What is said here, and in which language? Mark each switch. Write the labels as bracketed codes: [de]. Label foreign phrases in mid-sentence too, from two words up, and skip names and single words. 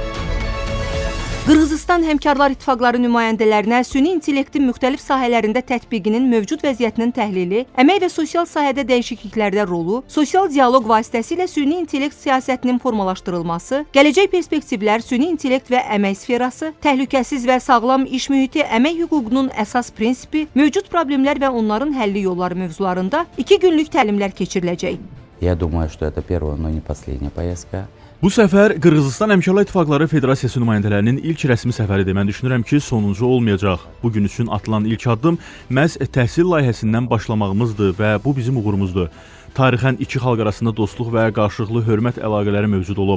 [az] Qırğızıstan Həmkarlar İttifaqları nümayəndələrinə süni intellektin müxtəlif sahələrində tətbiqinin mövcud vəziyyətinin təhlili, əmək və sosial sahədə dəyişikliklərdə rolu, sosial dialoq vasitəsilə süni intellekt siyasətinin formalaşdırılması, gələcək perspektivlər, süni intellekt və əmək sferası, təhlükəsiz və sağlam iş mühiti, əmək hüququnun əsas prinsipi, mövcud problemlər və onların həlli yolları mövzularında 2 günlük təlimlər keçiriləcək. [ru] Я думаю, что это первая, но не последняя поездка. [az] Bu səfər Qırğızıstan Həmkarlar İttifaqları Federasiyası nümayəndələrinin ilk rəsmi səfəridir. Mən düşünürəm ki, sonuncu olmayacaq. Bugün üçün atılan ilk addım məhz təhsil layihəsindən başlamağımızdır və bu bizim uğurumuzdur. Tarixən iki xalq arasında dostluq və qarşılıqlı hörmət əlaqələri mövcud olub.